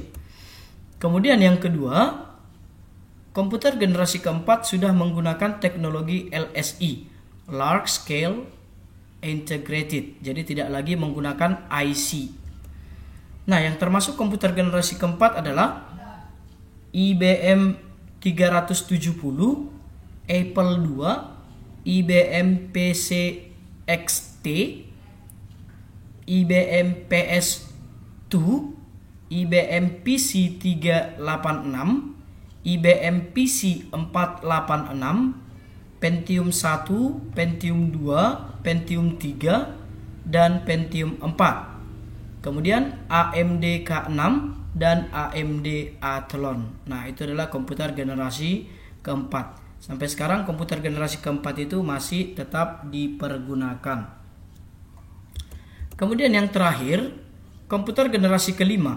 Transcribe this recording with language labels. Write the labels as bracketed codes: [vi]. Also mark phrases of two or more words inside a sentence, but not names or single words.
[id] Kemudian yang kedua, komputer generasi keempat sudah menggunakan teknologi LSI, [en] Large Scale Integrated. [id] Jadi tidak lagi menggunakan IC. Nah, yang termasuk komputer generasi keempat adalah IBM 370, Apple II, IBM PC XT, IBM PS2, IBM PC 386, IBM PC 486, Pentium 1, Pentium 2, Pentium 3, dan Pentium 4. Kemudian AMD K6 dan AMD Athlon. Nah, itu adalah komputer generasi keempat. Sampai sekarang komputer generasi keempat itu masih tetap dipergunakan. Kemudian yang terakhir, komputer generasi kelima.